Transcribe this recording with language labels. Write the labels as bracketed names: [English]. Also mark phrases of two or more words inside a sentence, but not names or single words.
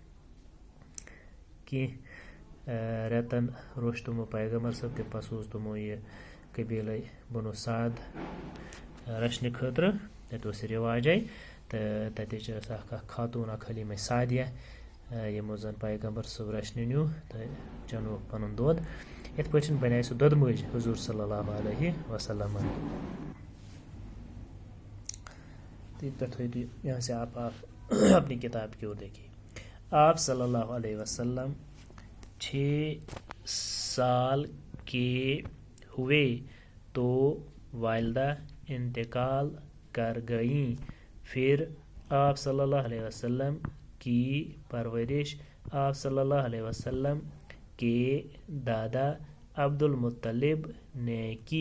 [Kashmiri] کینٛہہ رٮ۪تن روٚش تِمو پیغمبر صٲب، تہٕ پتہٕ سوٗز تِمو یہِ قبیٖلے بنو سعد رچھنہٕ خٲطرٕ۔ تتہِ اوس یہِ رِواجے، تہٕ تتِچ ٲس اکھ خاتوٗن اکھ حلیٖمہ سعدیہ یِمو زن پیغمبر صٲب رچھنہٕ نیوٗ تہٕ چنووُکھ پنُن دۄد۔ یِتھ پٲٹھۍ بنے سُہ دۄدٕ مٔج حضور [Arabic] صلی اللہ علیہ وسلم۔ [Urdu] یہاں سے آپ اپنی کتاب کی اور دیکھیے۔ آپ [Arabic] صلی اللہ علیہ وسلم [Urdu] 6 سال کے ہوئے تو والدہ انتقال کر گئیں، پھر آپ [Arabic] صلی اللہ علیہ وسلم [Urdu] کی پرورش آپ [Arabic] صلی اللہ علیہ وسلم [Urdu] کے دادا عبد المطلب نے کی۔